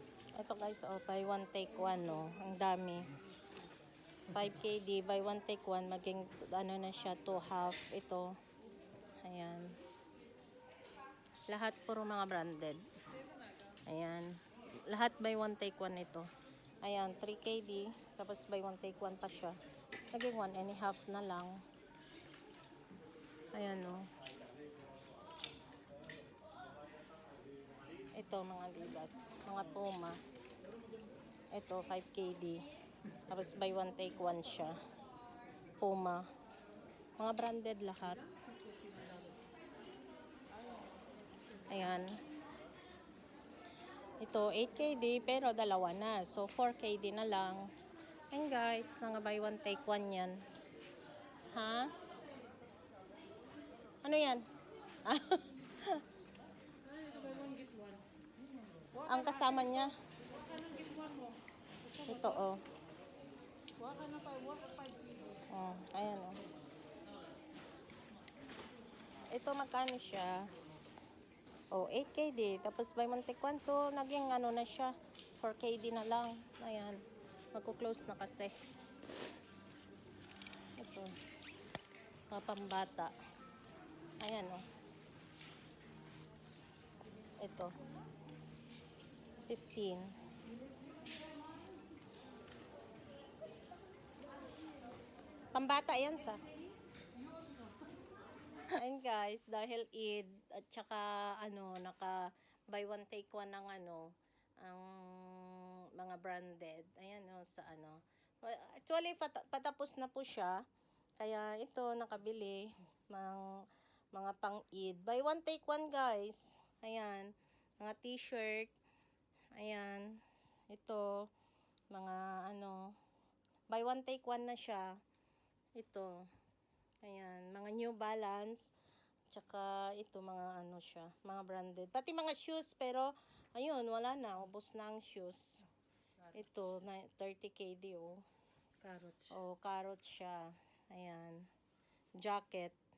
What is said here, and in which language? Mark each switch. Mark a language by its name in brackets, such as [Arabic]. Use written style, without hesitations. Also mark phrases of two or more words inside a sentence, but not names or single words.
[Filipino] Ito guys, [English] oh, buy one take one, no. [Filipino] Ang dami. 5KD, [English] buy one take one, [Filipino] maging ano na siya, 2 half ito. Ayan. Lahat puro mga branded. Ayan. Lahat [English] buy one take one [Filipino] ito. Ayan, 3KD, tapos [English] buy one take one [Filipino] pa siya. Naging 1.5 na lang. Ayan, no. Ito, mga Adidas. Mga Puma. Ito, 5KD. Tapos, [English] buy one, take one siya. [Filipino] Puma. Mga branded lahat. Ayan. Ito, 8KD, pero dalawa na. So, 4KD na lang. [English] And guys, [Filipino] mga [English] buy one, take one [Filipino] yan. Ha? Ano yan? Ang kasama niya. Ito, oh. Oh, ayan, oh. Ito, magkano siya? Oh, 8KD. Tapos, [English] buy one, take one to. [Filipino] Naging, ano na siya. 4KD na lang. Ayan. Magko-close na kasi. Ito. Mga pambata. Ayan, oh. Ito. 15. Pambata yan sa. Ayun guys, dahil Eid at saka ano, naka [English] buy one take one [Filipino] ng ano, ang mga branded. Ayan, oh, sa ano. Actually, patapos na po siya. Kaya ito, nakabili mga pang Eid. [English] Buy one take one guys. [Filipino] Ayan, mga [English] t-shirt. [Filipino] Ayan, ito, mga ano, [English] buy one take one [Filipino] na siya. Ito, ayan, mga New Balance. Tsaka ito, mga ano siya, mga branded. Pati mga shoes, pero ayun, wala na, ubos na ang shoes. Ito, 30KD, oh. Carrots. Oh, carrot siya. Ayan, jacket.